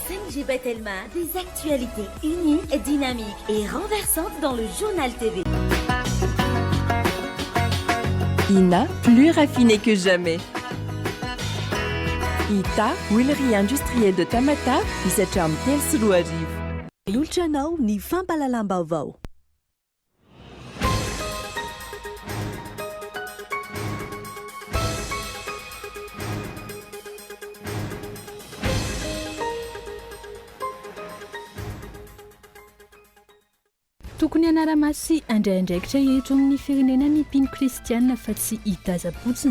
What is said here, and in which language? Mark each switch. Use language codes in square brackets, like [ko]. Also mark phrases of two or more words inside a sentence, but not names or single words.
[fr] Jibat Elma, des actualités uniques, dynamiques et renversantes dans le journal TV. Ina, plus raffinée que jamais. Ita, huilerie industrielle de Tamata, [mg] isatrano telo sy roa arivo. Olotranao ny fampalalam-baovao. Tokony anara-masy andraindraikitra eto amin'ny firenena ny mpino kristianina fa tsy hitaza-potsiny.